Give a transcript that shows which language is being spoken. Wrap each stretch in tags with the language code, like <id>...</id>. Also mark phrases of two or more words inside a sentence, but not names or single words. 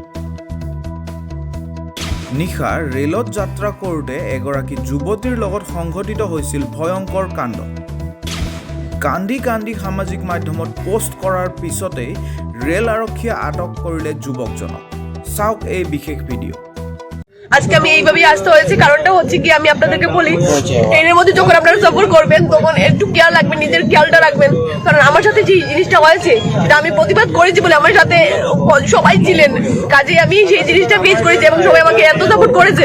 <as>নিশা ৰেলত যাত্ৰা কৰোঁতে এগৰাকী যুৱতীৰ লগত সংঘটিত হৈছিল ভয়ংকৰ কাণ্ড। কান্দি কান্দি সামাজিক মাধ্যমত পোষ্ট কৰাৰ পিছতেই ৰেল আৰক্ষীয়ে আটক কৰিলে যুৱকজনক। চাওক এই বিশেষ ভিডিও।</as> <bn>আজকে আমি এইভাবেই আসতে হয়েছে, কারণটা হচ্ছে কি আমি আপনাদেরকে বলি, ট্রেনের মধ্যে যখন আপনারা সফর করবেন তখন একটু খেয়াল রাখবেন, নিজের খেয়ালটা রাখবেন। কারণ আমার সাথে যে জিনিসটা হয়েছে সেটা আমি প্রতিবাদ করেছি বলে আমার সাথে সবাই ছিলেন, কাজে আমি সেই জিনিসটা ফেস করেছি এবং সবাই আমাকে এত সাপোর্ট করেছেন।</bn>